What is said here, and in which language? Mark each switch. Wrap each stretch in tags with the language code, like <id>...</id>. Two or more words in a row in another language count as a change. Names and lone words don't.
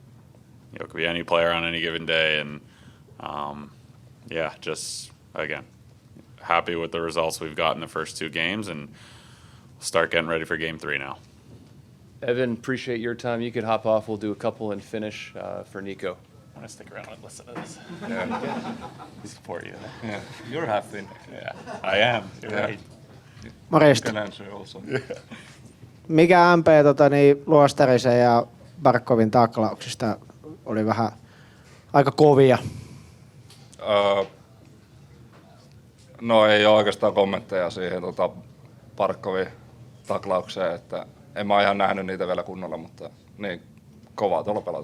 <en>And it could be any player on any given day, and yeah, just again, happy with the results we've got in the first 2 games, and we'll start getting ready for Game 3 now. Evan, appreciate your time. You could hop off. We'll do a couple and finish for Nico. I'm gonna stick around and listen to this. Yeah. We support you. Yeah. You're half in. Yeah, I am. You're Yeah. right.</en> <fi>Morjesta.</fi> <en>You can answer also.</en> <fi>Mikä MP Luostarisen ja Barkovin taklauksista oli vähän aika kovia? No ei ole oikeastaan kommentteja siihen Barkovin taklaukseen, että en mä ihan nähnyt niitä vielä kunnolla, mutta niin kovaa tuolla pelata.</fi>